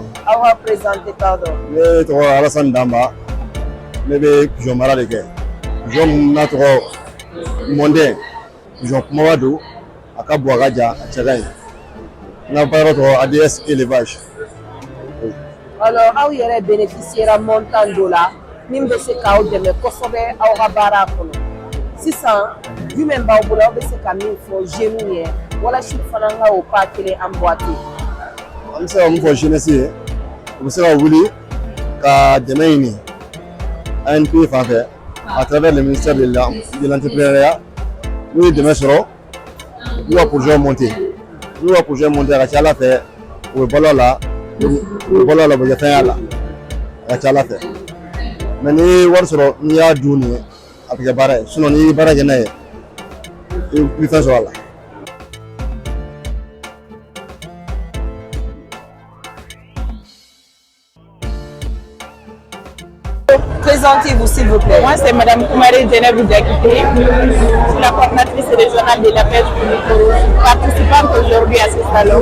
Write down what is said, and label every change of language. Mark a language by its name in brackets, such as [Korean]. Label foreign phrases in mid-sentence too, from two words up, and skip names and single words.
[French] On va présenter, pardon. [Bambara] Ne tɔgɔ Alassane Damba. Ne bɛ pigeon mara de kɛ. Pigeon mun n'a tɔgɔ Mɔndɛn. Pigeon kumaba don. A ka bon a ka ja, a cɛ ka ɲi. N ka baara tɔgɔ ADS élevage. Alors, aw yɛrɛ bénéficiera montant dɔ la min bɛ se k'aw dɛmɛ kosɛbɛ aw ka baara kɔnɔ. Sisan, jumɛn b'aw bolo aw bɛ se ka min fɔ jeunes ye walasa fana ka o pas kelen emboîter. An bɛ se ka mun fɔ jeunesse ye, u bɛ se ka wuli ka dɛmɛ ɲini ANP fan fɛ [French] à travers le ministère de l'entrepreneuriat. [Bambara] N'u ye dɛmɛ sɔrɔ, n'u ka [French] projet monter. [Bambara] N'u ka [French] projet monter [Bambara] a ka ca Ala fɛ u bɛ balo a la, u bɛ balo a la u bɛ kɛ fɛn y'a la, a ka ca Ala fɛ. Mais n'i ye wari sɔrɔ n'i y'a dun nin ye, a bɛ kɛ baara ye. Sinon n'i ye baara kɛ n'a ye, i bɛ fɛn sɔrɔ a la. [French] Présentez-vous s'il vous plaît. Moi, c'est Mme Koumari Djenebou Diakité. Je suis la coordinatrice régionale de la pêche du Mikoro, participante aujourd'hui à ce salon.